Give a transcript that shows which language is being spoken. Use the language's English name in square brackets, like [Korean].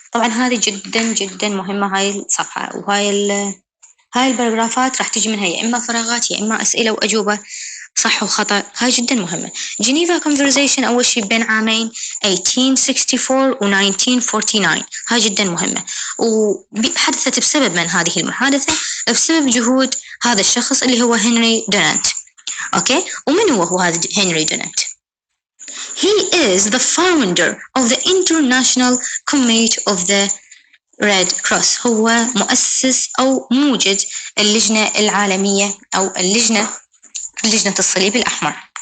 [Arabic] طبعا هذه جدا جدا مهمة هاي الصفحة، هاي الباراجرافات راح تجي منها يا إما فراغات يا إما أسئلة وأجوبة صح وخطأ. هاي جدا مهمة. جنيفا كونفرزيشن أول شيء بين عامين 1864 و 1949. هاي جدا مهمة، وحدثت بسبب من هذه المحادثة؟ بسبب جهود هذا الشخص اللي هو هنري دونت. أوكي، ومن هو هذا هنري دونت؟ [English] He is the founder of the International Committee of the Red Cross. [Arabic] هو مؤسس أو موجد اللجنة العالمية أو لجنة الصليب الأحمر.